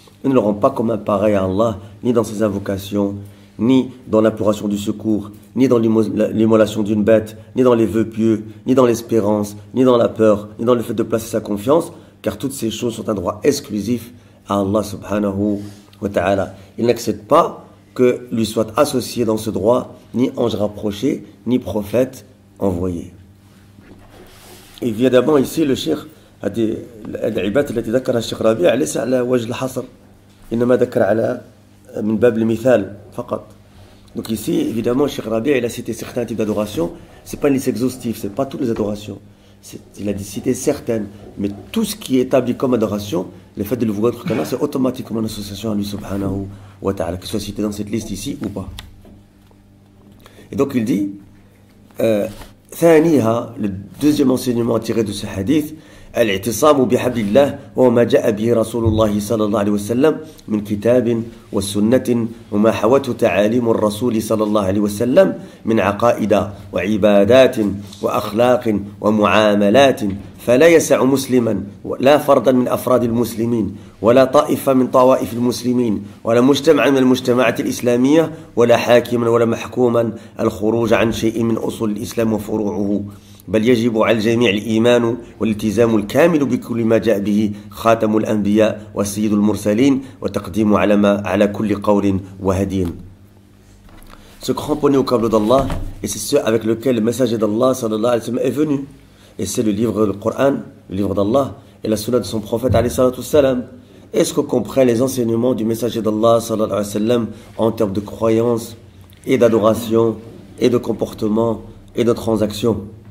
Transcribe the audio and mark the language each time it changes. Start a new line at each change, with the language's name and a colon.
French: Ils ne le rendent pas comme un pareil à Allah, ni dans ses invocations, ni dans l'imploration du secours, ni dans l'immolation d'une bête, ni dans les vœux pieux, ni dans l'espérance, ni dans la peur, ni dans le fait de placer sa confiance, car toutes ces choses sont un droit exclusif à Allah subhanahu wa ta'ala. Il n'accepte pas que lui soit associé dans ce droit, ni ange rapproché, ni prophète envoyé. Évidemment, ici, le cheikh
Arabic: هذه العبادات التي ذكرها الشيخ ربيع ليس على وجه الحصر إنما ذكر على من باب المثال فقط.
French: Donc ici, évidemment, le Cheikh Rabi' il a cité certains types d'adoration. C'est pas une liste exhaustive, c'est pas toutes les adorations. Il a cité certaines, mais tout ce qui est établi comme adoration, le fait de le voir qu'Allah, c'est automatiquement une association à lui subhanahu wa ta'ala, que ce soit cité dans cette liste ici ou pas. Et donc il dit,
Arabic: ثانيها,
French: le deuxième enseignement tiré de ce hadith,
Arabic: الاعتصام بحبل الله وهو ما جاء به رسول الله صلى الله عليه وسلم من كتاب والسنة وما حوته تعاليم الرسول صلى الله عليه وسلم من عقائد وعبادات وأخلاق ومعاملات فلا يسع مسلما لا فردا من أفراد المسلمين ولا طائفة من طوائف المسلمين ولا مجتمعا من المجتمعات الإسلامية ولا حاكما ولا محكوما الخروج عن شيء من أصول الإسلام وفروعه بل يجب على الجميع الإيمان والالتزام الكامل بكل ما جاء به خاتم الأنبياء والسيد المرسلين وتقديم على كل قول وهدي.
French: Se cramponner au câble d'Allah, et c'est ce avec lequel le messager d'Allah sallallahu alayhi wa sallam est venu. Et c'est le livre du Coran, le livre d'Allah, et la sunna de son prophète alayhi salatu wassalam. Est-ce qu'on comprend les enseignements du messager d'Allah sallallahu alayhi wa sallam en termes de croyance et d'adoration et de comportement et de transaction?